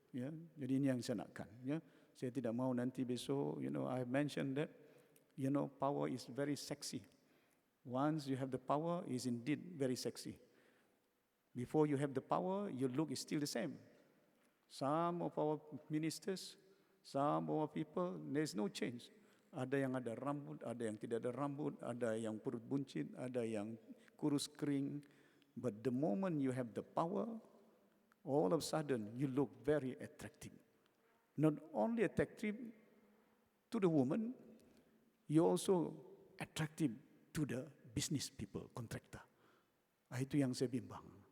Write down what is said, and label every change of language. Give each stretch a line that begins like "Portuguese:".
Malay: Ya, jadi ini yang saya nakkan. Ya, saya tidak mau nanti besok,
English: I mentioned that, power is very sexy. Once you have the power, is indeed very sexy. Before you have the power, your look is still the same. Some of our ministers, some of our people, there's no change.
Malay: Ada yang ada rambut, ada yang tidak ada rambut, ada yang perut buncit, ada yang kurus kering.
English: But the moment you have the power, all of a sudden you look very attractive. Not only attractive to the woman, you also attractive to the business people, contractor.
Malay: Itu yang saya bimbang.